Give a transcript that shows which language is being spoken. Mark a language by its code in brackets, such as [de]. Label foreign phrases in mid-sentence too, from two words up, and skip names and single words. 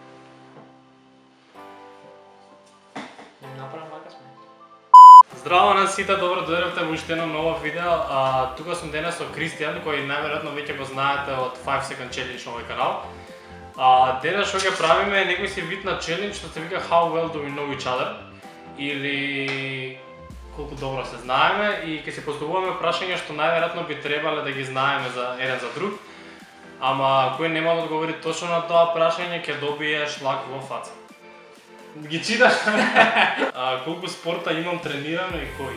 [mk] Направам вака сме. Здраво на сите, добро дојдовте во уште едно ново видео. Тука сум денес со Кристијан, кој најверојатно веќе го знаете од 5 Second Challenge на овој канал. Денес што ќе правиме е некој си вид на челендж што се вика [en] How well do we know each other, [mk] или колку добро се знаеме, и ќе се поставуваме прашања што најверојатно би требале да ги знаеме за еден за друг. Ама кој нема да одговори точно на тоа прашање ќе добие шлак во фаца. Ги читаш? Колку спорта имам тренирано и кој?